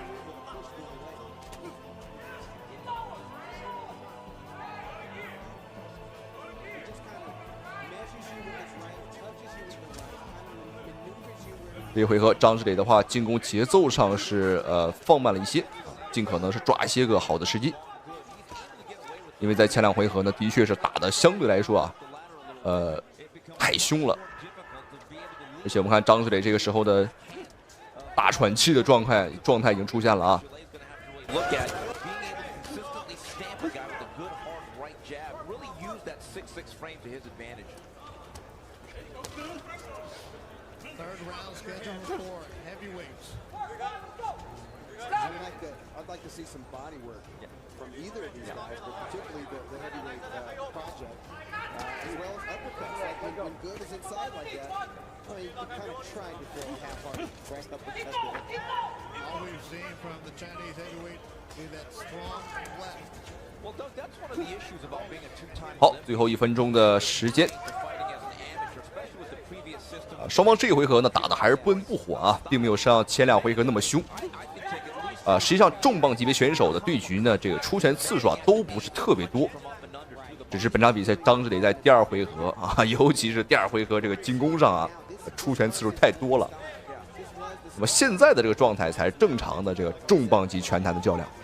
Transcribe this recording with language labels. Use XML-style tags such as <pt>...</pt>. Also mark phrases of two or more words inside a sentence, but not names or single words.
<zh>這一回合張志磊的話，進攻節奏上是放慢了一些，盡可能是抓一些個好的時機。因為在前2回合呢，的確是打得相對來說啊，太兇了。而且我們看張志磊這個時候的大喘氣的狀態已經出現了啊。</zh> <en>I'd like to see some body work from either of these guys, but particularly the heavyweight project, as well as uppercuts. Like when good is inside like that, I mean, you're kind of trying to throw a half-hearted right uppercut. All we've seen from the Chinese heavyweight is that strong left. Well, Doug, that's one of the issues about being a two-time.</en> <zh>好，最後1分鐘的時間。雙方這一回合呢打的還是不溫不火啊，並沒有像前2回合那麼兇。實際上重磅級別選手的對局呢，這個出拳次數啊都不是特別多，只是本場比賽張志磊在第2回合啊，尤其是第2回合這個進攻上啊，出拳次數太多了。那麼現在的這個狀態才是正常的這個重磅級拳壇的較量。</zh>